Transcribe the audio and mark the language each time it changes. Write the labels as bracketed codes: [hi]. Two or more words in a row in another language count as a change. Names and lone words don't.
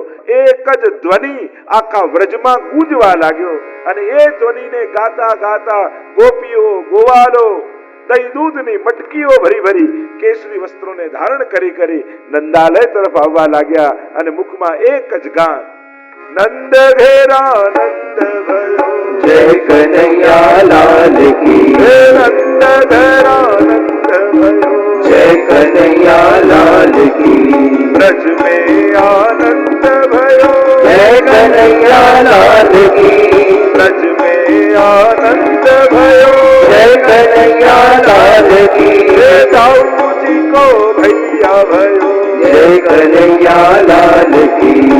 [gu] એક જ ધ્વનિ આખા વ્રજમાં ગૂંજવા લાગ્યો, અને એ ધ્વનિને ગાતા ગાતા ગોપીઓ, ગોવાલો દહીં દૂધની મટકીઓ ભરી ભરી, કેસરી વસ્ત્રોને ધારણ કરી કરી નંદાલય તરફ આવવા લાગ્યા. અને મુખમાં એક જ ગાન, [bra] नंद घेरा नंद भयो, जय कनैया लाल की, नंद घेरा नंद भयो, जय कनैया लाल की. ब्रज में आनंद भयो, जय कन्हैया लाल की, ब्रज में आनंद भयो, जय कन्हैया लाल की. दाऊ जी को भैया भयो, जय कन्हैया लाल की,